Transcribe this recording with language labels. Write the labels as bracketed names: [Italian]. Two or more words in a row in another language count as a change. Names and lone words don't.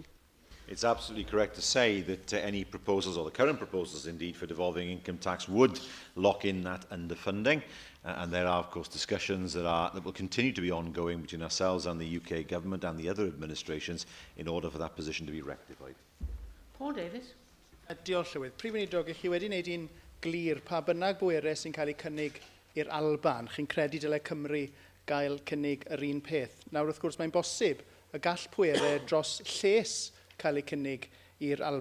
[English] It's absolutely correct to say that any proposals, or the current proposals indeed, for devolving income tax would lock in that underfunding. And there are, of course, discussions that will continue to be ongoing between ourselves and the UK Government and the other administrations in order for that position to be rectified. Paul Davies. [Welsh] Diolch Llywydd. Prif Weinidog, chi wedi wneud i'n glir pa bynnag bwerau sy'n cael ei cynnig i'r Alban, chi'n credu dylai Cymru gael cynnig yr un peth. Nawr, wrth gwrs, mae'n bosib y gall pwerau dros lles cael ei cynnig i'r Alban.